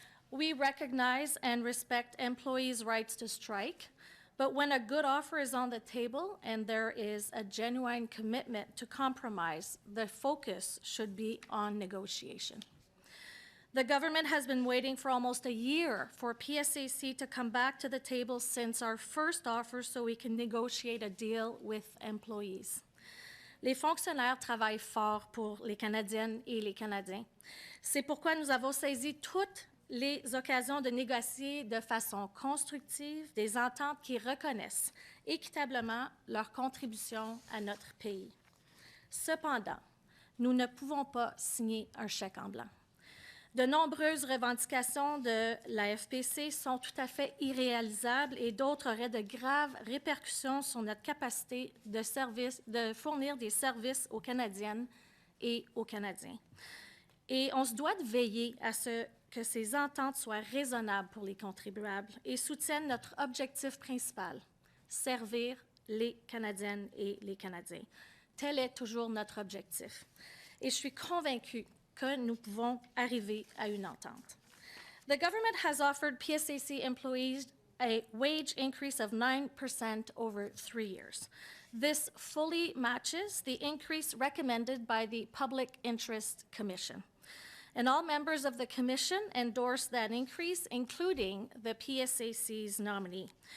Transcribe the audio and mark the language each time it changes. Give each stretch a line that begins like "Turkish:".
English: We recognize and respect employees' rights to strike, but when a good offer is on the table and there is a genuine commitment to compromise, the focus should be on negotiation. The government has been waiting for almost a year for PSAC to come back to the table since our first offer so we can negotiate a deal with employees.
French: Les fonctionnaires travaillent fort pour les Canadiennes et les Canadiens. C'est pourquoi nous avons saisi toutes les occasions de négocier de façon constructive des ententes qui reconnaissent équitablement leur contribution à notre pays. Cependant, nous ne pouvons pas signer un chèque en blanc. De nombreuses revendications de la FPC sont tout à fait irréalisables et d'autres auraient de graves répercussions sur notre capacité de fournir des services aux Canadiennes et aux Canadiens. Et on se doit de veiller à ce que ces ententes soient raisonnables pour les contribuables et soutiennent notre objectif principal, servir les Canadiennes et les Canadiens. Tel est toujours notre objectif. Et je suis convaincue que nous pouvons arriver à une entente.
English: The government has offered PSAC employees a wage increase of 9% over 3 years. This fully matches the increase recommended by the Public Interest Commission. And all members of the commission endorsed that increase, including the PSAC's nominee.